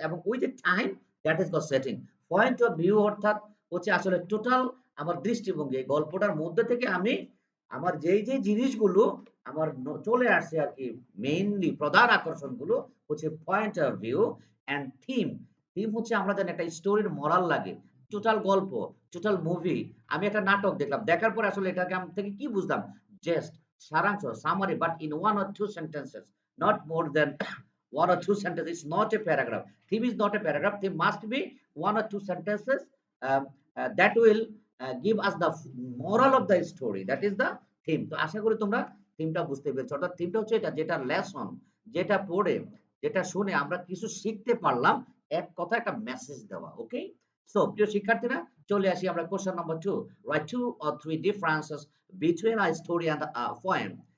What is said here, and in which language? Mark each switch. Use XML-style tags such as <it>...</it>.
<bn>এবং ওই যে time,</bn> <en>That is called setting.</en> <bn>Point of view অর্থাৎ হচ্ছে আসলে টোটাল আমার দৃষ্টিভঙ্গি, এই গল্পটার মধ্যে থেকে আমি আমার যেই যে জিনিসগুলো আমার চলে আসছে আর কি, মেইনলি প্রধান আকর্ষণগুলো হচ্ছে point of view and theme. Theme হচ্ছে আমরা জানি একটা স্টোরির মরাল লাগে, টোটাল গল্প, টোটাল মুভি। আমি একটা নাটক দেখলাম, দেখার পরে আসলে এটাকে আমি থেকে কি বুঝলাম? জাস্ট সারাংশ, summary,</bn> <en>But in one or two sentences, not more than one or two sentences. It's not a paragraph. Theme is not a paragraph. Theme must be one or two sentences that will give us the moral of the story. That is the theme.</en> <bn>তো আশা করি তোমরা থিমটা বুঝতে পেরেছো। অর্থাৎ থিমটা হচ্ছে এটা, যেটা লেসন, যেটা পড়ে, যেটা শুনে আমরা কিছু শিখতে পারলাম, এক কথা একটা মেসেজ দেওয়া। ওকে, সো প্রিয় শিক্ষার্থীরা, চলে আসি আমরা question number 2।</bn> <en>Write 2 or 3 differences between a story and a poem.</en>